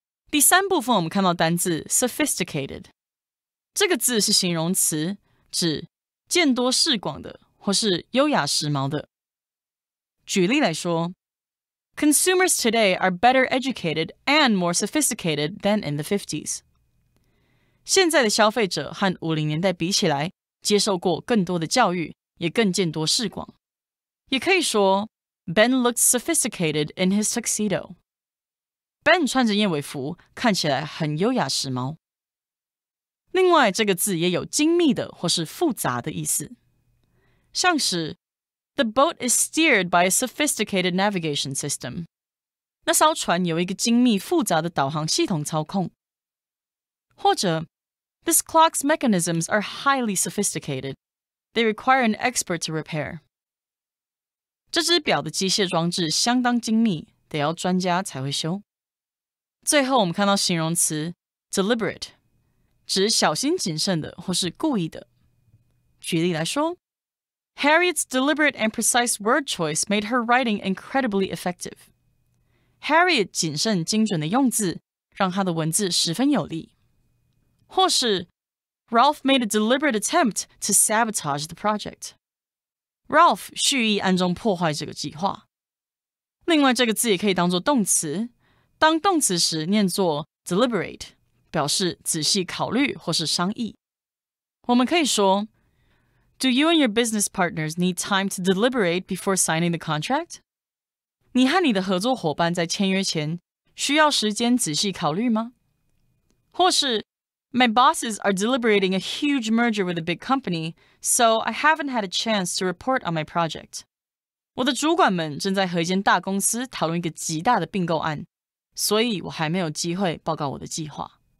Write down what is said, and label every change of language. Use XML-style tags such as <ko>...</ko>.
<zh>第三部分我们看到单字 sophisticated， 这个字是形容词，指见多识广的或是优雅时髦的。举例来说</zh> <en>，Consumers today are better educated and more sophisticated than in the 50s。</en> <zh>现在的消费者和50年代比起来，接受过更多的教育，也更见多识广。也可以说</zh> <en>Ben looked sophisticated in his tuxedo。</en> <zh>Ben 穿着燕尾服，看起来很优雅时髦。另外，这个字也有精密的或是复杂的意思，像是</zh> <en>The boat is steered by a sophisticated navigation system。</en> <zh>那艘船有一个精密复杂的导航系统操控。或者</zh> <en>This clock's mechanisms are highly sophisticated. They require an expert to repair.</en> <zh>这只表的机械装置相当精密，得要专家才会修。最后，我们看到形容词 deliberate， 指小心谨慎的或是故意的。举例来说</zh> <en>Harriet's deliberate and precise word choice made her writing incredibly effective.</en> <zh>Harriet 谨慎精准的用字，让她的文字十分有力。或是</zh> <en>Ralph made a deliberate attempt to sabotage the project.</en> <zh>Ralph 蓄意暗中破坏这个计划。另外，这个字也可以当作动词，当动词时念作 deliberate， 表示仔细考虑或是商议。我们可以说</zh> <en>Do you and your business partners need time to deliberate before signing the contract?</en> <zh>你和你的合作伙伴在签约前需要时间仔细考虑吗？或是</zh> <en>My bosses are deliberating a huge merger with a big company, so I haven't had a chance to report on my project.</en> <zh>我的主管们正在和一间大公司讨论一个极大的并购案，所以我还没有机会报告我的计划。</zh>